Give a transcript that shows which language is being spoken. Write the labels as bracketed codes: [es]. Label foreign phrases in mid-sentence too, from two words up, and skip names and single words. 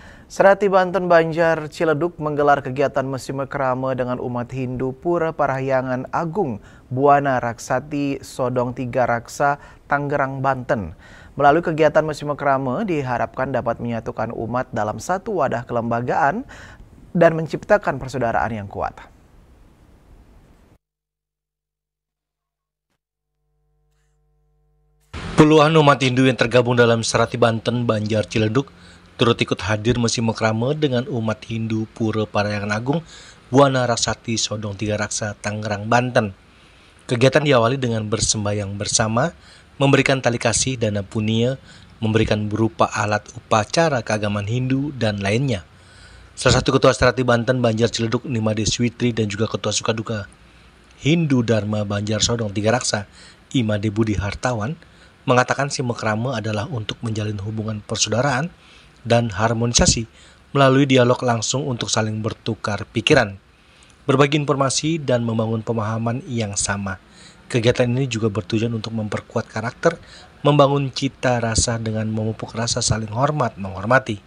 [id] Serati Banten Banjar Ciledug menggelar kegiatan musim krama dengan umat Hindu Pura Parahyangan Agung Buana Raksati Sodong Tiga Raksa Tangerang Banten. Melalui kegiatan musim krama diharapkan dapat menyatukan umat dalam satu wadah kelembagaan dan menciptakan persaudaraan yang kuat. Puluhan umat Hindu yang tergabung dalam Serati Banten Banjar Ciledug turut ikut hadir musim krama dengan umat Hindu Pura Parahyangan Agung Buana Raksati Sodong Tiga Raksa Tangerang Banten. Kegiatan diawali dengan bersembahyang bersama, memberikan tali kasih dana punia, memberikan berupa alat upacara keagamaan Hindu dan lainnya. Salah satu ketua Serati Banten Banjar Ciledug Nimade Switri dan juga ketua Sukaduka Hindu Dharma Banjar Sodong Tiga Raksa Imade Budi Hartawan mengatakan simekrama adalah untuk menjalin hubungan persaudaraan dan harmonisasi melalui dialog langsung untuk saling bertukar pikiran, berbagi informasi, dan membangun pemahaman yang sama. Kegiatan ini juga bertujuan untuk memperkuat karakter, membangun cita rasa dengan memupuk rasa saling hormat menghormati.